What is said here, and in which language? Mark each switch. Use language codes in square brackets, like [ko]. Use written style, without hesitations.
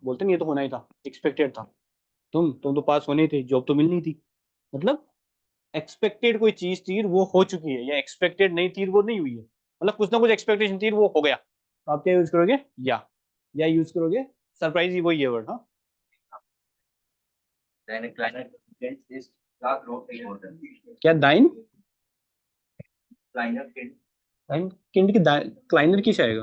[hi] बोलते नहीं ये तो होना ही था, एक्सपेक्टेड था, तुम तो पास होनी थी, जॉब तो मिलनी थी। मतलब एक्सपेक्टेड कोई चीज थी वो हो चुकी है, या एक्सपेक्टेड नहीं थी वो नहीं हुई है, मतलब कुछ ना कुछ एक्सपेक्टेशन थी वो हो गया, तो आप क्या यूज करोगे? या यूज करोगे सरप्राइज ही, वही है वर्ड। हाँ, [de] deine kleine Kind ist da groß geworden. [hi] क्या दाइन [de] Kleiner Kind [hi] दाइन किंड की क्लाइनर किस आएगा?